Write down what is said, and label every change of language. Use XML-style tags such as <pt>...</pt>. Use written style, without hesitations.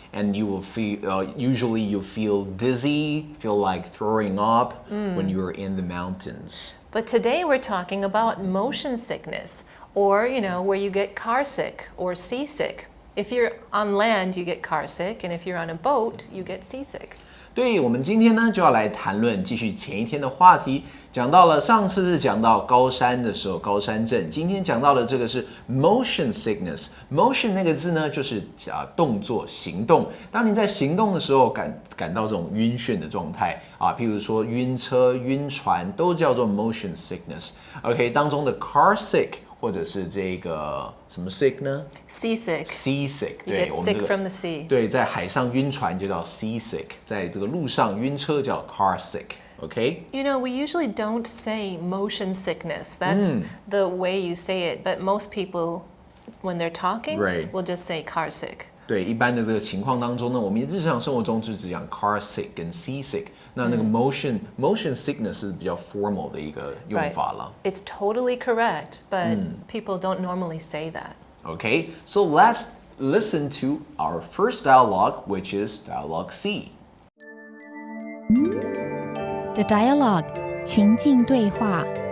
<en>And you will feel, usually you feel dizzy, feel like throwing up when you're in the mountains. But today we're talking about motion sickness, or where you get car sick or seasick. If you're on land, you get car sick, and if you're on a boat, you get seasick.</en> <zh>对，我们今天呢就要来谈论继续前一天的话题，讲到了上次是讲到高山的时候，高山症。今天讲到的这个是 motion sickness。motion 那个字呢，就是动作、行动。当你在行动的时候感到这种晕眩的状态啊，譬如说晕车、晕船，都叫做 motion sickness。OK， 当中的 car sick。或者是这个什么 sick 呢</zh> <en>？Seasick。</en> <zh>对，</zh> <en>You get sick from the sea.</en> <zh>对，在海上晕船就叫 seasick， 在这个路上晕车叫 car sick。Okay?</zh> <en>We usually don't say motion sickness. That's the way you say it. But most people, when they're talking, will just say car sick.</en> <zh>对，一般的这个情况当中呢，我们日常生活中就只讲 car sick 跟 seasick。那个 motion sickness 是比较 formal 的一个用法了。</zh> <en>It's totally correct, but people don't normally say that. Okay, so let's listen to our first dialogue, which is dialogue C. The dialogue</en> <zh>情境对话</zh>